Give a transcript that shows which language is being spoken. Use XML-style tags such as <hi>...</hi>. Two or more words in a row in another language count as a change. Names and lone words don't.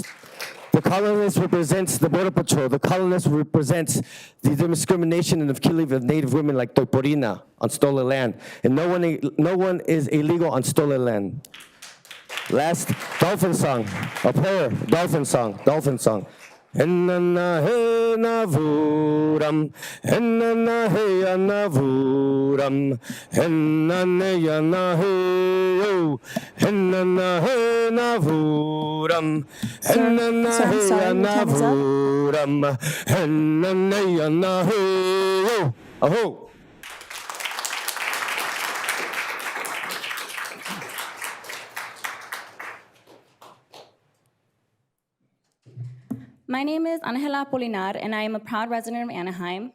<en>The colonist represents the Border Patrol. The colonist represents the discrimination and the killing of Native women like Toiporina on stolen land. And no one is illegal on stolen land. Last dolphin song, a prayer, dolphin song. Enana he navuram, enana he anavuram, enana yana he yo, enana he navuram, enana he anavuram, enana yana he yo. Aho. My name is Angela Polinar, and I am a proud resident of Anaheim.</en>